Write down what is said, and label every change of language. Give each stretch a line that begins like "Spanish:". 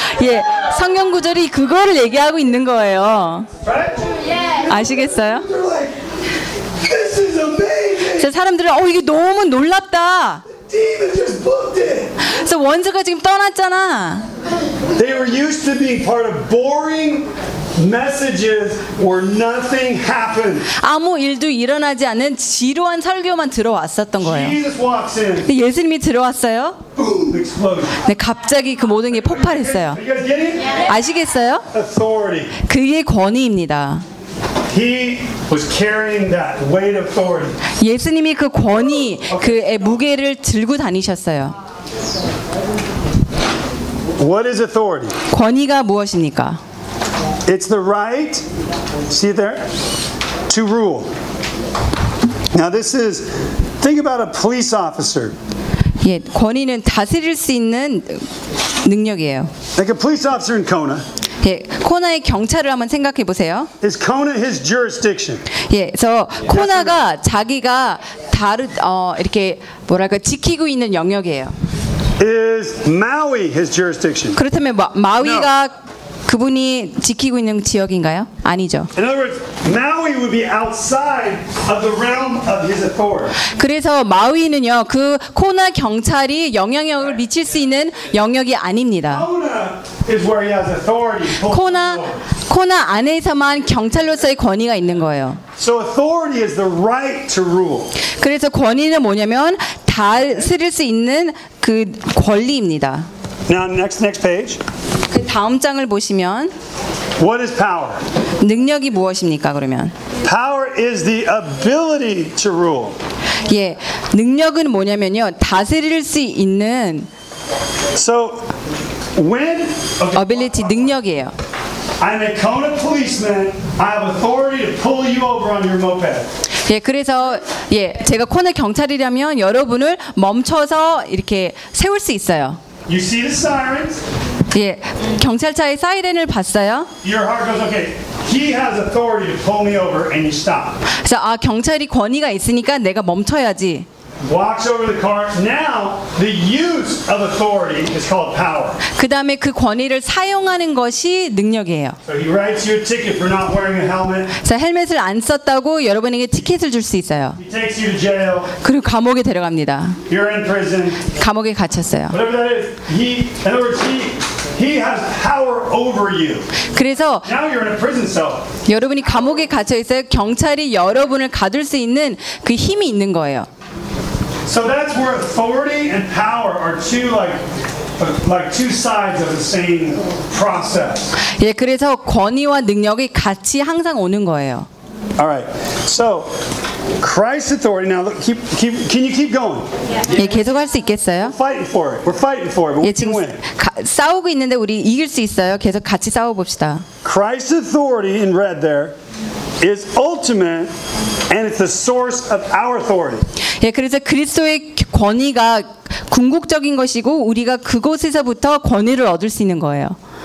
Korean: 예, 성경 구절이 그거를 얘기하고 있는 거예요.
English: Right? Yes.
Korean: 아시겠어요?
English: Like, This is amazing.
Korean: 사람들은 이게 너무 놀랍다.
English: The demon just booked it.
Korean: 그래서 원수가 지금 떠났잖아.
English: They were used to being part of boring messages where nothing happened.
Korean: 아무 일도 일어나지 않는 지루한 설교만 들어왔었던 거예요.
English: Jesus walks in.
Korean: 근데 예수님이 들어왔어요.
English: Boom, explosion.
Korean: 네, 갑자기 그 모든 게 폭발했어요.
English: Are you guys getting?
Korean: 아시겠어요?
English: Authority.
Korean: 그의 권위입니다.
English: He was carrying that weight of authority.
Korean: 예수님이 그 권위, 그의 무게를 들고 다니셨어요.
English: What is authority?
Korean: 권위가 무엇입니까?
English: It's the right, see there, to rule. Now this is, think about a police officer.
Korean: 예, 권위는 다스릴 수 있는 능력이에요.
English: Like a police officer in Kona.
Korean: 예, 코나의 경찰을 한번 생각해 보세요.
English: Is Kona his jurisdiction?
Korean: 예, 그래서 코나가 자기가 이렇게 뭐랄까 지키고 있는 영역이에요.
English: Is Maui his jurisdiction?
Korean: 그렇다면 마위가 그분이 지키고 있는 지역인가요? 아니죠.
English: In other words, Maui would be outside of the realm of his authority.
Korean: 그래서 마위는요, 그 코나 경찰이 영향력을 미칠 수 있는 영역이 아닙니다.
English: Kona is where he has authority.
Korean: 코나 안에서만 경찰로서의 권위가 있는 거예요.
English: So authority is the right to rule.
Korean: 그래서 권위는 뭐냐면 다스릴 수 있는 그 권리입니다.
English: Now next page.
Korean: 그 다음 장을 보시면
English: What is power?
Korean: 능력이 무엇입니까 그러면?
English: Power is the ability to rule.
Korean: 예. 능력은 뭐냐면요. 다스릴 수 있는
English: So when okay, ability
Korean: 능력이에요.
English: I'm a Kona policeman. I have authority to pull you over on your moped.
Korean: 예, 그래서 예, 제가 코나 경찰이라면 여러분을 멈춰서 이렇게 세울 수 있어요.
English: You see the sirens?
Korean: 예, 경찰차의 사이렌을 봤어요?
English: Your heart goes, okay. He has authority to pull me over and you stop.
Korean: 그래서 아, 경찰이 권위가 있으니까 내가 멈춰야지.
English: Walks over the car. Now the use of authority is called power.
Korean: 그다음에 그 권위를 사용하는 것이 능력이에요.
English: So he writes you a ticket for not wearing a helmet.
Korean: 자, 헬멧을 안 썼다고 여러분에게 티켓을 줄 수 있어요.
English: He takes you to jail.
Korean: 그리고 감옥에 데려갑니다.
English: You're in prison.
Korean: 감옥에 갇혔어요.
English: Whatever that is, he has power over you.
Korean: 그래서
English: now you're in a prison cell.
Korean: 여러분이 감옥에 갇혀 있어요. 경찰이 여러분을 가둘 수 있는 그 힘이 있는 거예요.
English: So that's where authority and power are two sides of the same process.
Korean: 예, 그래서 권위와 능력이 같이 항상 오는 거예요.
English: All right. So Christ's authority. Now, keep. Can you keep going?
Korean: Yeah. 예, 계속 할 수 있겠어요?
English: Fighting for it. We're fighting for it. But
Korean: 예,
English: 지금 we can win.
Korean: 싸우고 있는데 우리 이길 수 있어요. 계속 같이 싸워봅시다.
English: Christ's authority in red there is ultimate, and it's the source of our authority.
Korean: 예, 그래서 그리스도의 권위가 궁극적인 것이고 우리가 그곳에서부터 권위를 얻을 수 있는 거예요.